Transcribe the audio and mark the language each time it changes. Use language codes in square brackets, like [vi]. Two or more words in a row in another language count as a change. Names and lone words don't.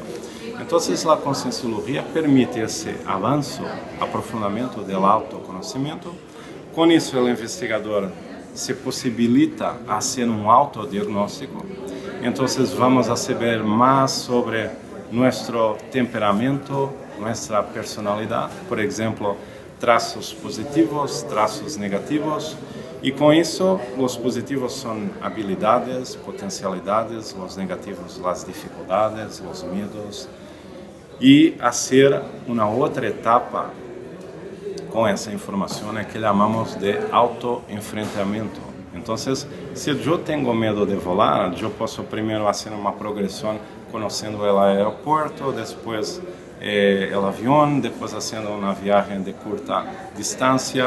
[pt] Então, a concienciología permite esse avanço, aprofundamento do autoconhecimento. Com isso, o investigador se possibilita a ser um autodiagnóstico. Então, vamos a saber mais sobre nosso temperamento, [es] nuestra personalidad, por ejemplo, [pt] traços positivos, traços negativos, [es] y con eso los positivos son habilidades, potencialidades, los negativos las dificultades, los miedos, y hacer una otra etapa [pt] com essa informação que chamamos de autoenfrentamento. Então, se eu tenho medo de volar, eu posso primeiro fazer uma progressão conhecendo o aeroporto, depois o avião, depois fazendo uma viagem de curta distância.